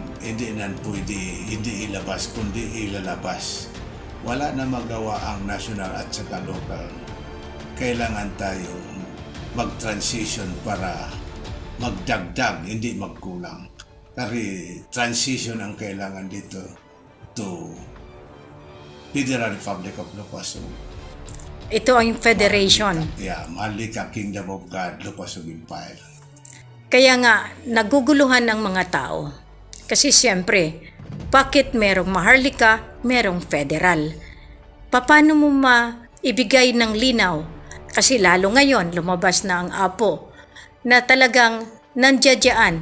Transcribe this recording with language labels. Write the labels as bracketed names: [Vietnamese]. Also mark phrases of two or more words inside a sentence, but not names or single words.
[Filipino] Hindi na pwede, hindi ilabas, kundi ilalabas. Wala na magawa ang national at saka local. Kailangan tayo mag-transition para magdagdag, hindi magkulang. Kasi transition ang kailangan dito to Federal Republic of Lupasug. Ito ang federation. Maharlika Kingdom of God, Lupasug Empire. Kaya nga, naguguluhan ng mga tao. Kasi siyempre, bakit merong Maharlika, merong federal? Paano mo maibigay ng linaw? Kasi lalo ngayon, lumabas na ang Apo na talagang nandiyan.